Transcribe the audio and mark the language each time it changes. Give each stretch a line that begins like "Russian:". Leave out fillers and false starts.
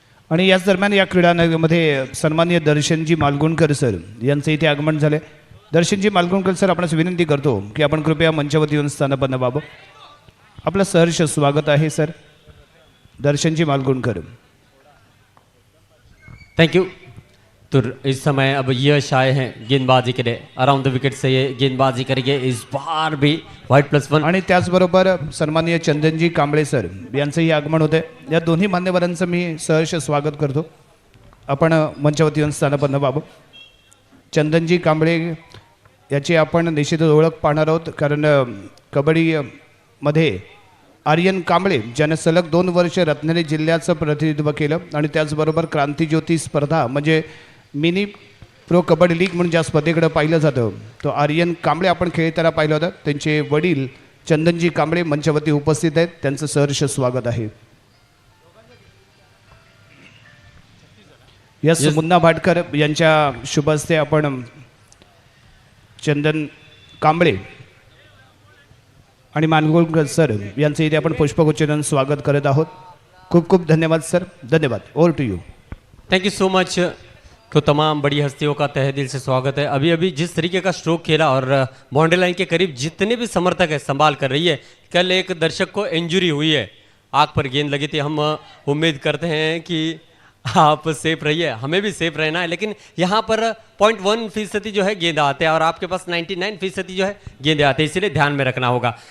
Marathi: आणि याच दरम्यान या क्रीडानगरमध्ये सन्माननीय दर्शनजी मालगुणकर सर यांचं इथे आगमन झाले। दर्शनजी मालगुणकर सर, आपणास विनंती करतो की आपण कृपया मंचावरती येऊन स्थानपन्न व्हावं। आपलं सहर्ष स्वागत आहे सर, दर्शनजी मालगुणकर।
English: Thank you.
Hindi: तो इस समय अब यश आए हैं गेंदबाजी के लिए, अराउंड द विकेट से ये गेंदबाजी करेंगे, इस बार भी वाइड +1।
Marathi: आणि त्याचबरोबर सन्माननीय चंदनजी कांबळे सर यांचंही आगमन होते। या दोन्ही मान्यवरांचं मी सहर्ष स्वागत करतो। आपण मंचावरती येऊन स्थानपन्न व्हावं। चंदनजी कांबळे याची आपण निश्चितच ओळख पाहणार आहोत, कारण कबड्डीमध्ये आर्यन कांबळे ज्याने सलग 2 वर्ष रत्नागिरी जिल्ह्याचं प्रतिनिधित्व केलं आणि त्याचबरोबर क्रांतिज्योती स्पर्धा म्हणजे मिनी प्रो कबड्डी लीग म्हणून ज्या स्पर्धेकडे पाहिलं जातं, तो आर्यन कांबळे आपण खेळताना पाहिलं होतं। त्यांचे वडील चंदनजी कांबळे मंचावरती उपस्थित आहेत, त्यांचं सहर्ष स्वागत आहे। यस मुन्ना भाटकर यांच्या शुभ हस्ते आपण चंदन कांबळे आणि मानगुणकर सर यांचं इथे आपण पुष्पगुच्छ स्वागत करत आहोत। खूप खूप धन्यवाद सर, धन्यवाद।
English: Over to you. Thank you so much.
Hindi: तो तमाम बड़ी हस्तियों का तहे दिल से स्वागत है। अभी अभी जिस तरीके का स्ट्रोक खेला और बाउंड्री लाइन के करीब जितने भी समर्थक है संभाल कर रही है। कल एक दर्शक को इंजरी हुई है, आँख पर गेंद लगी थी। हम उम्मीद करते हैं कि आप सेफ रहिए, हमें भी सेफ रहना है, लेकिन यहाँ पर 0.1% जो है गेंद आते हैं और आपके पास 99% जो है गेंदे आते हैं, इसीलिए ध्यान में रखना होगा।